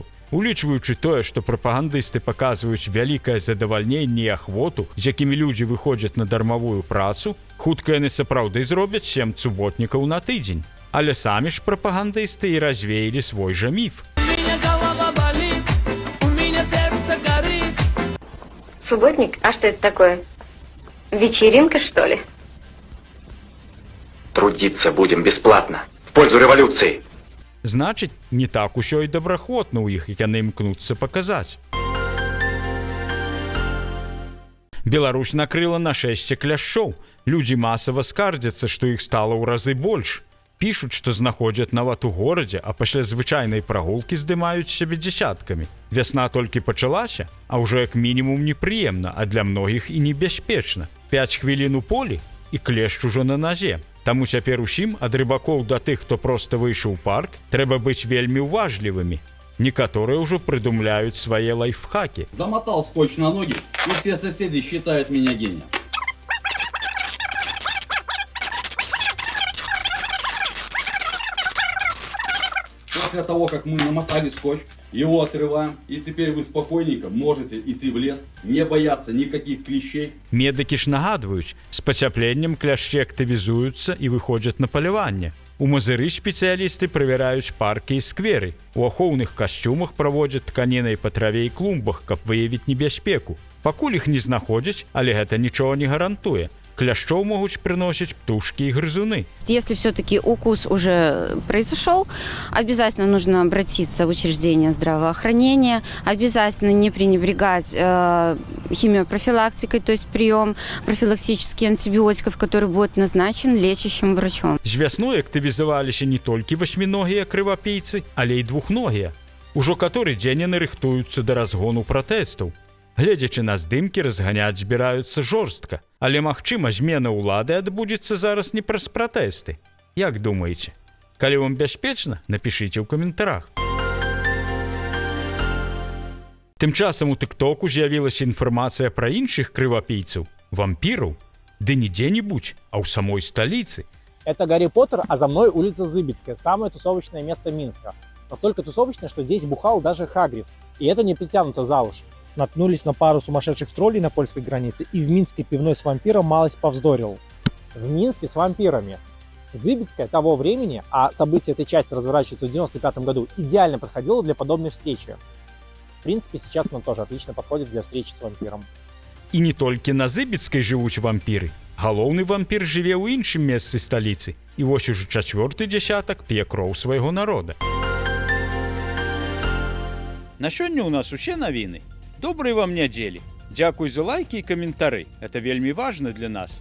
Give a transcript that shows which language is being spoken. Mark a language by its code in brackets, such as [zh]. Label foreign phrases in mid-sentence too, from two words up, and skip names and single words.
[be] Улічваючы тое, што прапагандысты паказваюць вялікае задавальненне і ахвоту, з якімі людзі выходзяць на дармавую працу, хутка яны сапраўды зробяць 7 суботнікаў на тыдзень. Але самі ж прапагандысты і развеялі свой жа міф. [ru] Субботник? А что это такое? Вечеринка, что ли? Трудиться будем бесплатно, в пользу революции. [be] Значыць, не так усё і добраахвотна ў іх, як яны імкнуцца паказаць. Беларусь накрыла нашэсце кляшчоў. Людзі масава скардзяцца, што іх стала ў разы больш. Пішуць, што знаходзяць нават у горадзе, а пасля звычайнай прагулкі здымаюць сябе дзясяткамі. Вясна толькі пачалася, а ўжо як мінімум непрыемна, а для многіх і небяспечна. 5 хвілін у полі, і клешч ужо на назе. Таму цяпер усім, ад рыбакоў да тых, хто проста выйшаў у парк, трэба быць вельмі уважлівымі. Некаторыя ўжо прыдумляюць свае лайфхакі. [ru] Замотал скотч на ноги, и все соседи считают меня гением. После того, как мы намотали скотч, его отрываем, и теперь вы спокойненько можете идти в лес, не бояться никаких клещей. [be] Медыкі ж нагадваюць, з пацяпленнем кляшчы актывізуюцца і выходзяць на паляванне. У Мазыры спецыялісты правяраюць паркі і скверы. У ахоўных касцюмах праводзяць тканінай па траве і клумбах, каб выявіць небяспеку. Пакуль іх не знаходзяць, але гэта нічога не гарантуе. Кляшчоў могуць прыносіць птушкі і грызуны. [ru] Если все-таки укус уже произошел, обязательно нужно обратиться в учреждение здравоохранения, обязательно не пренебрегать химиопрофилактикой, то есть прием профилактических антибиотиков, который будет назначен лечащим врачом. [be] З вясной актывізаваліся не толькі васьміногія крывапійцы, але і двухногія. Ужо каторы дзень яны рыхтуюцца да разгону пратэстаў. Гледзячы на здымкі, разганяць збіраюцца жорстка. Але, магчыма, змена ўлады адбудзецца зараз не праз пратэсты. Як думаеце? Калі вам бяспечна, напішыце ў каментарах. Тым часам у тыктоку з'явілася інфармацыя пра іншых крывапійцаў, вампіраў. Ды не дзе-небудзь, а ў самой сталіцы. [ru] Это Гарри Поттер, а за мной улица Зыбицкая, самое тусовочное место Минска. Настолько тусовочное, что здесь бухал даже Хагрид. И это не притянуто за уши. Наткнулись на пару сумасшедших троллей на польской границе, и в Минске пивной с вампиром малость повздорил. В Минске с вампирами. Зыбицкая того времени, а события этой части разворачиваются в 95 году, идеально подходило для подобной встречи. В принципе, сейчас она тоже отлично подходит для встречи с вампиром. [be] І не толькі на Зыбіцкай жывуць вампіры. Галоўны вампір жыве ў іншым месцы сталіцы. І вось ужо 4-й дзясятак п'е кроў свайго народа. На сёння ў нас усе навіны. Добрай вам нядзелі. Дзякуй за лайкі і каментары. Это вельмі важна для нас.